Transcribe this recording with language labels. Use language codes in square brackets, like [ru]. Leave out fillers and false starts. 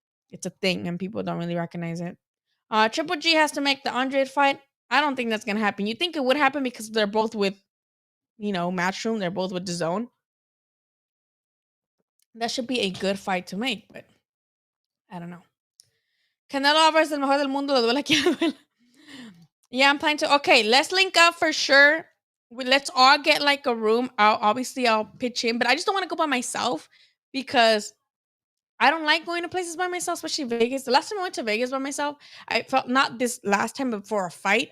[en] It's a thing, and people don't really recognize it. Triple G has to make the Andre fight. I don't think that's gonna happen. You think it would happen because they're both with, Matchroom. They're both with the Zone. That should be a good fight to make, but I don't know. [es] Canelo Alvarez, el mejor del mundo, le duele a quien le duele. [en] Yeah, I'm planning to. Okay, let's link up for sure. Let's all get like a room. I'll pitch in, but I just don't want to go by myself because I don't like going to places by myself, especially Vegas. The last time I went to Vegas by myself, I felt not this last time, but for a fight.